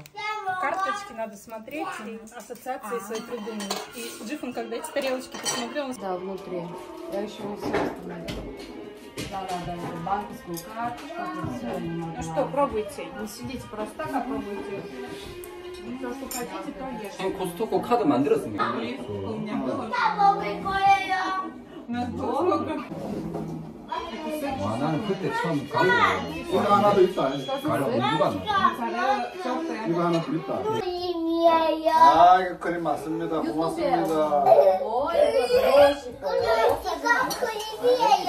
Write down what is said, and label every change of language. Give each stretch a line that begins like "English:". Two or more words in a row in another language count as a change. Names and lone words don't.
Russian: Карточки надо смотреть и ассоциации свои придумывать. И Джиффон, когда эти тарелочки посмотрел, он Да, внутри. Я еще не все остановила. Да, банковскую карточку. Ну что, пробуйте. Не сидите просто так, а пробуйте. То, что хотите, то ешьте.
Korean: 코스트코 카드 만들었습니다.
Russian: У меня было.
Korean: 먹을 거예요. 와, 나는 그때 처음 가고 이거 하나 더 있다. 가려고 누가 이거 하나 더 있다. 크림이에요. 아, 이거 크림 맞습니다. 고맙습니다. 이거 크림이에요.